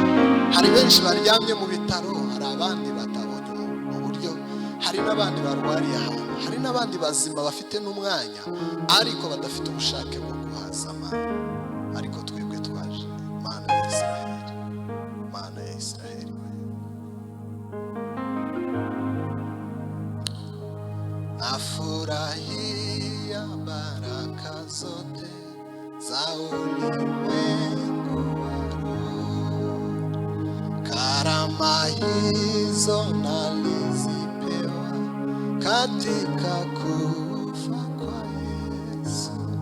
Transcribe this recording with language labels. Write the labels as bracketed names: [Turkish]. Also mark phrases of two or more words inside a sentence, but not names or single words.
[Kinyarwanda] Hari benshi baryamye mu bitaro, hari abandi batabonye uburyo, hari n'abandi barwariye ahantu, hari n'abandi bazima bafite n'umwanya ariko badafite ubushake bwo kuhazama. Ariko twebwe twaje. Mana ya Israheli, Mana ya Israheli, [Swahili] nafurahia baraka zote za ulimwengu wa roho. Karama hizo nalizipewa katika kufa kwa Yesu.